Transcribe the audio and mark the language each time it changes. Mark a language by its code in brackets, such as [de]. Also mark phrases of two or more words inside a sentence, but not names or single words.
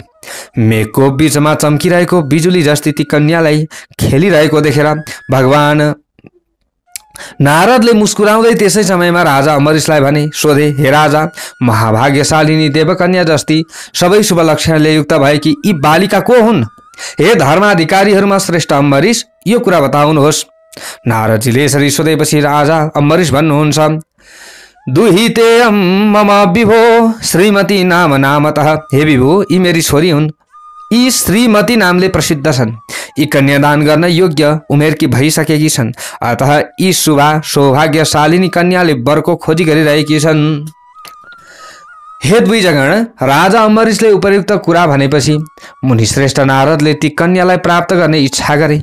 [ne] मेघको बीचमा चम्किरहेको बिजुली जस्ती ती कन्यालाई खेलिरहेको देखेर भगवान नारदले मुस्कुराउँदै त्यसै समयमा राजा अम्बरीशलाई भने, सोधे, हे राजा, महाभाग्यशालिनी देवकन्या जस्ती सबै शुभ लक्षणले युक्त भएकी यी बालिका को हुन्? हे धर्माधिकारीहरूमा श्रेष्ठ अम्बरीश, यो कुरा बताउनुहोस्। नारदजीले यसरी सोधेपछि राजा अम्बरीश भन्नुहुन्छ, [sa] दुहिते मम विभो श्रीमती नाम नामतः। [ne] हे विभो, यी मेरी छोरी हुन्। यी श्रीमती नामले प्रसिद्ध छन्। यी कन्यादान गर्न योग्य उमेरकी भइसकेकी छन्। अतः यी शुभा सौभाग्यशालिनी कन्याले वरको खोजी गरिरहेकी छन्। हे द्विजगण, राजा अम्बरीशले उपयुक्त कुरा भनेपछि मुनिश्रेष्ठ नारदले ती कन्यालाई प्राप्त गर्ने इच्छा गरे।